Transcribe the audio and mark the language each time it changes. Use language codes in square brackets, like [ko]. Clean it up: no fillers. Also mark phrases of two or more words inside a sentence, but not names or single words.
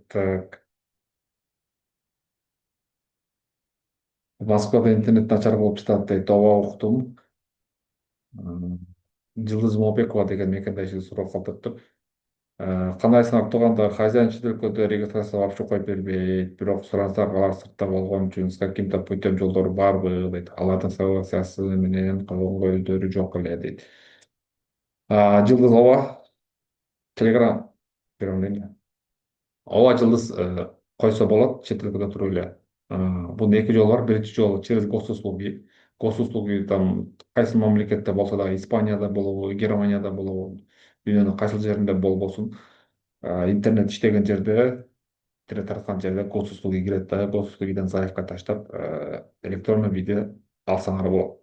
[ky] Так, Москвада интернет начар болуп жатат дейт. Ооба, уктум. Жылдыз Момбекова деген мекендешибиз суроо калтырыптыр. Кандайсыңар туугандар? Хозяин чет өлкөдө [ru] регистрация вообще [ky] коюп бербейт. Бирок сурасак алар сыртта болгон үчүн [ru] с каким-то путем [ky] жолдору барбы дейт. Алардын согласиясы менен койгонго өздөрү жок эле дейт. Жылдыз ооба, Telegram ооба, Жылдыз койсо болот, чет өлкөдө туруп эле. Бунун эки жолу бар. Биринчи жолу [ru] через госуслуги. Госуслуги там [ky] кайсы мамлекетте болсо дагы, Испанияда болобу, Германияда болобу, дүйнөнүн кайсыл жеринде болбосун, интернет иштеген жерде, интернет тарткан жерде госуслуги кирет да, госуслугиден заявка таштап, [ru] электронный виде [ky] алсаңар болот.